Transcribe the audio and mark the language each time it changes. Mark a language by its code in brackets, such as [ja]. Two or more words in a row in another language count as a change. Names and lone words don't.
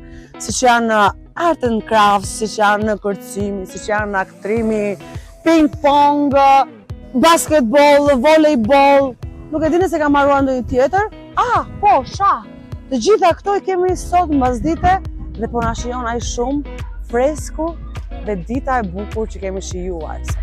[sq] Siç janë [en] art and crafts, [sq] siç janë kërcimi, siç janë aktrimi, [en] ping-pong, basketball, volleyball. [sq] Nuk e di nëse kam harruar ndonjë tjetër. Po, shah. Të gjitha këto i kemi sot mbasdite dhe po na shijon aq shumë fresku dhe dita e bukur që kemi shijuar.